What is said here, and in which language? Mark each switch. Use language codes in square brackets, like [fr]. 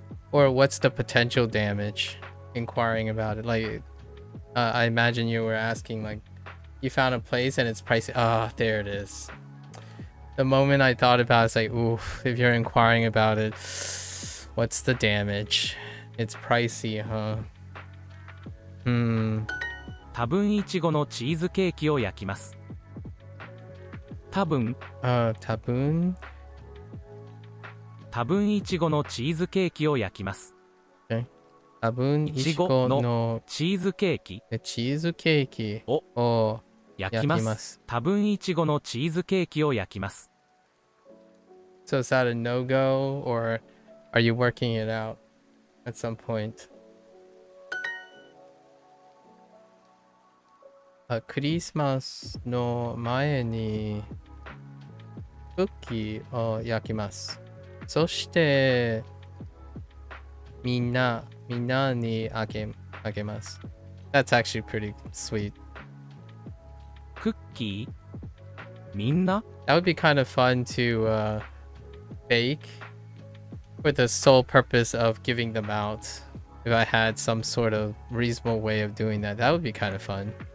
[en] Or what's the potential damage? Inquiring about it. Like, I imagine you were asking, like, you found a place and it's pricey. Ah, there it is. The moment I thought about it, it's like, oof, if you're inquiring about it, what's the damage? It's pricey, huh? [ja] 多分いちごのチーズケーキを焼きます。多分いちごのチーズケーキを焼きます。多分いちごのチーズケーキを焼きます。多分いちごのチーズケーキを焼きます。 [en] So is that a no-go, or are you working it out at some point? [ja] クリスマスの前にクッキーを焼きます。そしてみんなにあげます。 [en] That's actually pretty sweet. [ja] クッキーみんな [en] That would be kind of fun to bake with the sole purpose of giving them out. If I had some sort of reasonable way of doing that, that would be kind of fun.